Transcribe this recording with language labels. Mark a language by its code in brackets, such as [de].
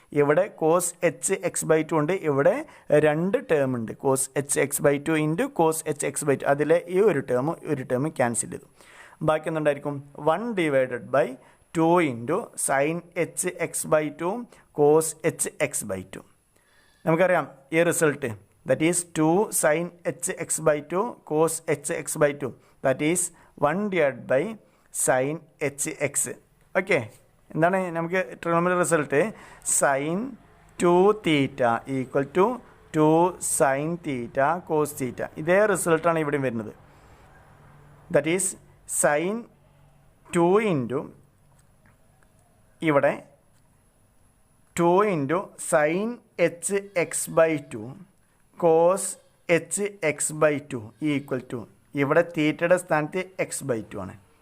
[ml] ഇവിടെ cos H X by 2 ഉണ്ട്, ഇവിടെ രണ്ട് ടേം ഉണ്ട്. Cos H X by 2 into cos H X by 2. അതിലെ ഈ ഒരു ടേം ക്യാൻസൽ ചെയ്തു. ബാക്കി എന്തുണ്ടായിരിക്കും? [en] 1/2 into sine h x by 2 cos h x by 2. [ml] നമുക്കറിയാം ഈ result. [en] That is 2 sin hx by 2 cos hx by 2. That is 1/sin hx. [ml] Okay, എന്താണ് നമുക്ക് trigonometry result? [en] sine 2 theta equal to [ml] 2 sine theta cos theta. ഇതേ റിസൾട്ടാണ് ഇവിടെ വരുന്നത്. [en] That is sine 2 into ഇവിടെ 2 into sine h x by 2 cos h x by 2 equal to ഇവിടെ തീറ്റയുടെ സ്ഥാനത്ത് x by 2 ആണ്.